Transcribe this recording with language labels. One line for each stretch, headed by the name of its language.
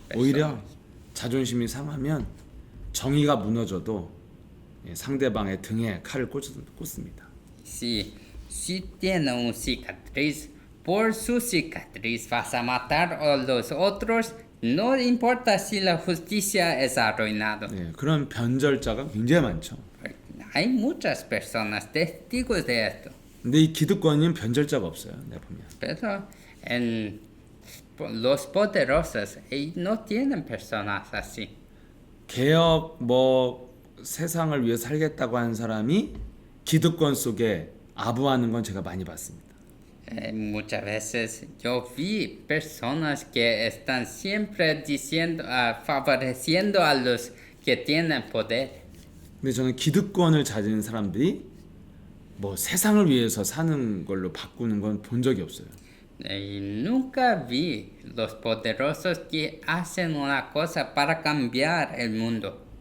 Korean: 오히려
Spanish: personas.
Korean: 자존심이 상하면 정의가 무너져도 상대방의 등에 칼을 꽂습니다.
Spanish: Si tiene una cicatriz, por su cicatriz vas a matar a los otros, no importa si la justicia es arruinada.
Korean: 그런 변절자가 굉장히 많죠.
Spanish: Hay muchas personas testigos de esto.
Korean: 근데 이 기득권은 변절자가 없어요. 내가 보면.
Spanish: Pero en los poderosos ellos no tienen personas así.
Korean: 개혁 세상을 위해 살겠다고 하는 사람이 기득권 속에 아부하는 건 제가 많이 봤습니다.
Spanish: Muchas veces yo vi personas que están siempre diciendo, favoreciendo a los que tienen poder.
Korean: 근데 저는 기득권을 가진 사람들이 세상을 위해서 사는 걸로 바꾸는 건 본 적이 없어요.
Spanish: Nunca vi los poderosos que hacen una cosa para cambiar el mundo.